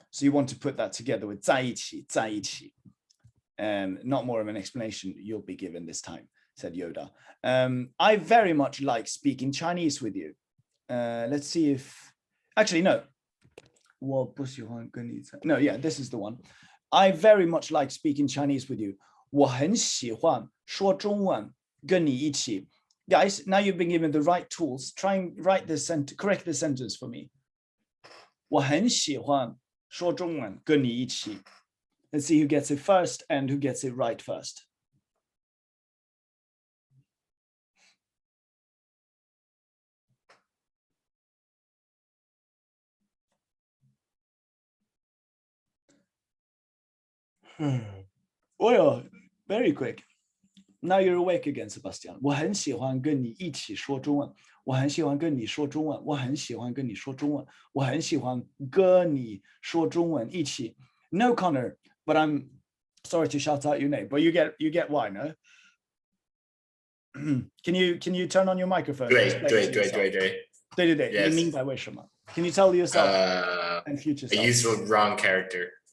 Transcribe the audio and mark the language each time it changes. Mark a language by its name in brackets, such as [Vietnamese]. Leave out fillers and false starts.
[English] So you want to put that together with [Chinese] 在一起. [English] Not more of an explanation you'll be given this time, said Yoda. I very much like speaking Chinese with you. Let's see if, actually, no. [Chinese] 我不喜欢跟你在. [English] No, yeah, this is the one. I very much like speaking Chinese with you. [Chinese] 我很喜欢说中文跟你一起. [English] Guys, now you've been given the right tools. Try and correct the sentence for me. [Chinese] 我很喜欢说中文跟你一起. [English] Let's see who gets it first and who gets it right first. Oh yeah, very quick. Now you're awake again, Sebastian. [Chinese] 我很喜欢跟你一起说中文。我很喜欢跟你说中文。我很喜欢跟你说中文。我很喜欢跟你说中文一起。 [English] No, Connor, but I'm sorry to shout out your name, but you get why, no? Can you turn on your microphone? [Chinese] 对对对对对。对对对， [English] Yes. [Chinese] 你明白为什么？ [English] Can you tell yourself and future I self? used the wrong character.